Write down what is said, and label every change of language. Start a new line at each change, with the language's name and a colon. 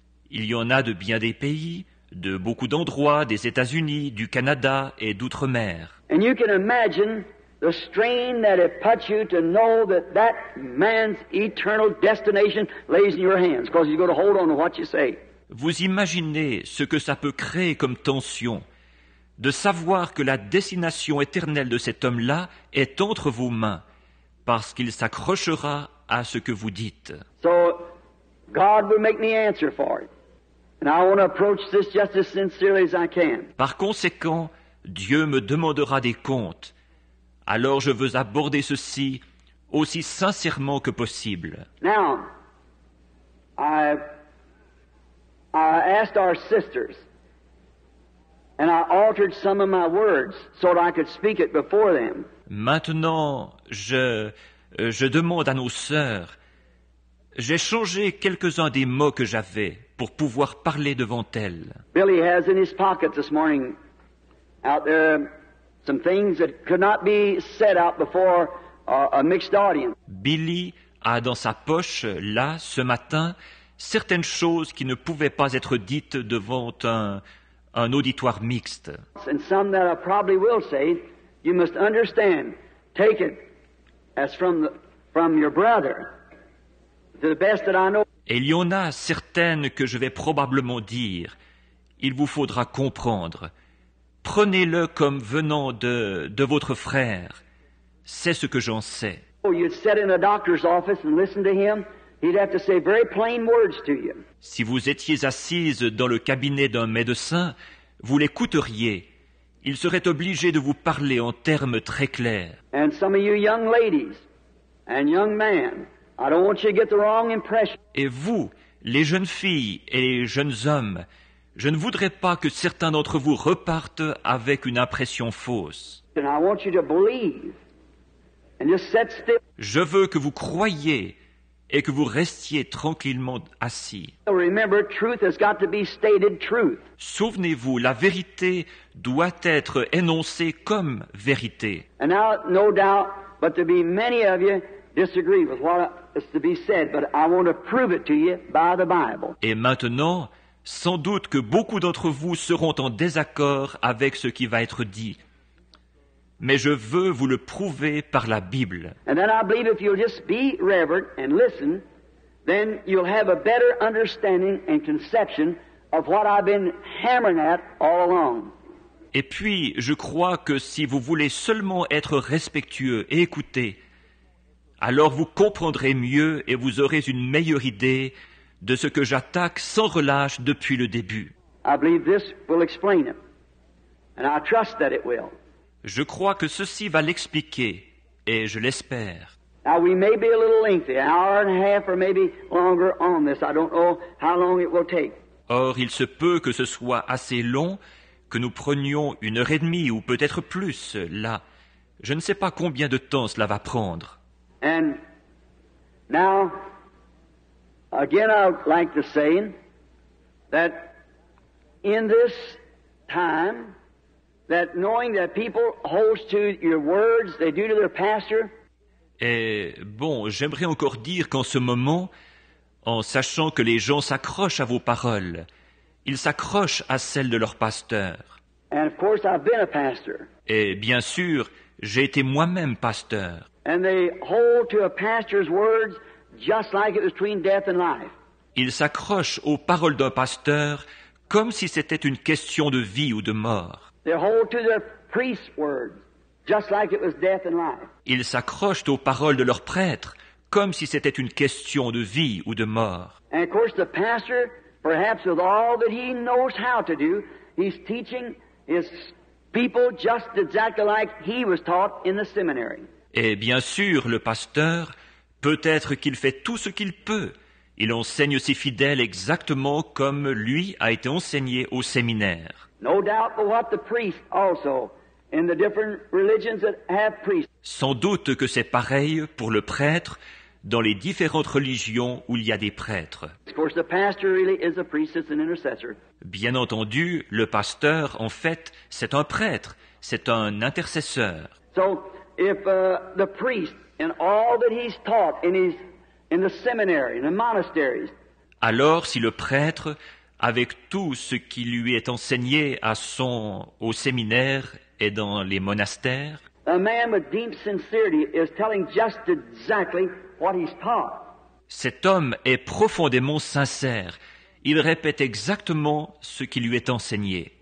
French: Il y en a de bien des pays, de beaucoup d'endroits, des États-Unis, du Canada et d'outre-mer.
English: And you can imagine the strain that it puts you to know that man's eternal destination lays in your hands, because you're going to hold on to what you say.
French: Vous imaginez ce que ça peut créer comme tension, de savoir que la destination éternelle de cet homme-là est entre vos mains, parce qu'il s'accrochera à ce que vous dites.
English: So, God will make me answer for it. And I want to approach this just as sincerely as I can.
French: Par conséquent, Dieu me demandera des comptes. Alors je veux aborder ceci aussi sincèrement que possible.
English: Now, I asked our sisters, and I altered some of my words so that I could speak it before them.
French: Maintenant, je demande à nos sœurs, j'ai changé quelques-uns des mots que j'avais pour pouvoir parler devant elles.
English: Billy has in his pocket this morning out there some things that could not be said out before a mixed audience.
French: Billy a dans sa poche, là, ce matin, certaines choses qui ne pouvaient pas être dites devant un auditoire mixte.
English: And some that I probably will say, you must understand, take it as from your brother, to the best that I know.
French: Et il y en a certaines que je vais probablement dire. Il vous faudra comprendre. Prenez-le comme venant de votre frère. C'est ce que j'en sais.
English: You'd sit in a doctor's office and listen to him. He'd have to say very plain words to you.
French: Si vous étiez assise dans le cabinet d'un médecin, vous l'écouteriez. Il serait obligé de vous parler en termes très clairs.
English: And some of you young ladies and young men, I don't want you to get the wrong impression.
French: Et vous, les jeunes filles et les jeunes hommes, je ne voudrais pas que certains d'entre vous repartent avec une impression fausse.
English: And I want you to believe and just sit still.
French: Je veux que vous croyiez et que vous restiez tranquillement assis.
English: Remember, truth has got to be stated truth.
French: Souvenez-vous, la vérité doit être énoncée comme vérité.
English: And now, no doubt, but to be many of you disagree with what is to be said, but I want to prove it to you by the Bible.
French: Et maintenant, sans doute que beaucoup d'entre vous seront en désaccord avec ce qui va être dit. Mais je veux vous le prouver par la Bible.
English: And then I believe if you'll just be reverent and listen, then you'll have a better understanding and conception of what I've been hammering at all along.
French: Et puis, je crois que si vous voulez seulement être respectueux et écouter, alors vous comprendrez mieux et vous aurez une meilleure idée de ce que j'attaque sans relâche depuis le début.
English: I believe this will explain it. And I trust that it will.
French: Je crois que ceci va l'expliquer, et je l'espère.
English: Now we may be a little lengthy, an hour and a half or maybe longer on this. I don't know how long it will take.
French: Or, il se peut que ce soit assez long, que nous prenions 1h30 ou peut-être plus, là. Je ne sais pas combien de temps cela va prendre.
English: And now, again, I would like to say that in this time, that knowing that people hold to your words, they do to their pastor.
French: Et bon, j'aimerais encore dire qu'en ce moment, en sachant que les gens s'accrochent à vos paroles, ils s'accrochent à celles de leur pasteur.
English: And of course, I've been a pastor.
French: Et bien sûr, j'ai été moi-même pasteur.
English: And they hold to a pastor's words just like it was between death and life.
French: Ils s'accrochent aux paroles d'un pasteur comme si c'était une question de vie ou de mort.
English: They hold to their priest's words just like it was death and life.
French: Ils s'accrochent aux paroles de leurs prêtres comme si c'était une question de vie ou de mort.
English: And of course, the pastor, perhaps with all that he knows how to do, he's teaching his people just exactly like he was taught in the seminary.
French: Et bien sûr, le pasteur, peut-être qu'il fait tout ce qu'il peut. Il enseigne ses fidèles exactement comme lui a été enseigné au séminaire.
English: No doubt but what the priest also, in the different religions that have priests.
French: Sans doute que c'est pareil pour le prêtre dans les différentes religions où il y a des prêtres.
English: Of course, the pastor really is a priest, it's an intercessor.
French: Bien entendu, le pasteur, en fait, c'est un prêtre, c'est un intercesseur.
English: So, if the priest, in all that he's taught in the seminary, in the monasteries,
French: Alors, si le prêtre, avec tout ce qui lui est enseigné au séminaire et dans les monastères,
English: a man with deep sincerity is telling just exactly what he's taught.
French: cet homme est profondément sincère. Il répète exactement ce qui lui est enseigné.